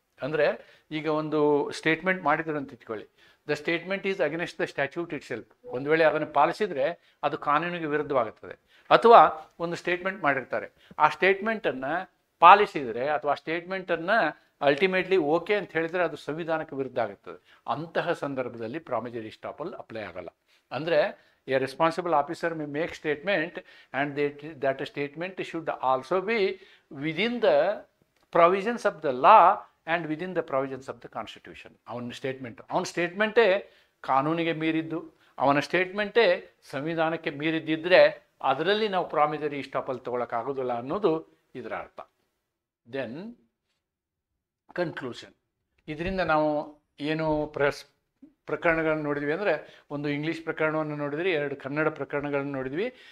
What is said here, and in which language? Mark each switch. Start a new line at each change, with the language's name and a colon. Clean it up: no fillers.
Kannada: ಅಂದರೆ ಈಗ ಒಂದು ಸ್ಟೇಟ್ಮೆಂಟ್ ಮಾಡಿದ್ರು ಅಂತ ಇಟ್ಕೊಳ್ಳಿ,
English: The statement is against the statute itself.
Kannada: ಒಂದು ವೇಳೆ ಅದನ್ನು ಪಾಲಿಸಿದರೆ ಅದು ಕಾನೂನಿಗೆ ವಿರುದ್ಧವಾಗುತ್ತದೆ. ಅಥವಾ ಒಂದು ಸ್ಟೇಟ್ಮೆಂಟ್ ಮಾಡಿರ್ತಾರೆ, ಆ ಸ್ಟೇಟ್ಮೆಂಟನ್ನು ಪಾಲಿಸಿದರೆ ಅಥವಾ ಆ ಸ್ಟೇಟ್ಮೆಂಟನ್ನು ಅಲ್ಟಿಮೇಟ್ಲಿ ಓಕೆ ಅಂತ ಹೇಳಿದರೆ ಅದು ಸಂವಿಧಾನಕ್ಕೆ ವಿರುದ್ಧ ಆಗುತ್ತದೆ. ಅಂತಹ ಸಂದರ್ಭದಲ್ಲಿ ಪ್ರಾಮಿಜರಿ ಇಸ್ಟಾಪಲ್ ಅಪ್ಲೈ ಆಗಲ್ಲ.
English: ಅಂದರೆ a responsible officer may make statement and that statement should also be within the provisions of the law and within the provisions of the constitution.
Kannada: ಅವನ ಸ್ಟೇಟ್ಮೆಂಟೇ ಕಾನೂನಿಗೆ ಮೀರಿದ್ದು, ಅವನ ಸ್ಟೇಟ್ಮೆಂಟೇ ಸಂವಿಧಾನಕ್ಕೆ ಮೀರಿದ್ದಿದ್ರೆ ಅದರಲ್ಲಿ ನಾವು ಪ್ರಾಮಿಜರಿ ಇಸ್ಟಾಪಲ್ ತಗೊಳಕ್ಕಾಗೋದಿಲ್ಲ ಅನ್ನೋದು ಇದರ ಅರ್ಥ.
English: Then conclusion.
Kannada: ಇದರಿಂದ ನಾವು ಏನು ಪ್ರಕರಣಗಳನ್ನು ನೋಡಿದ್ವಿ ಅಂದರೆ, ಒಂದು ಇಂಗ್ಲೀಷ್ ಪ್ರಕರಣವನ್ನು ನೋಡಿದ್ವಿ, 2 ಕನ್ನಡ ಪ್ರಕರಣಗಳನ್ನು ನೋಡಿದ್ವಿ.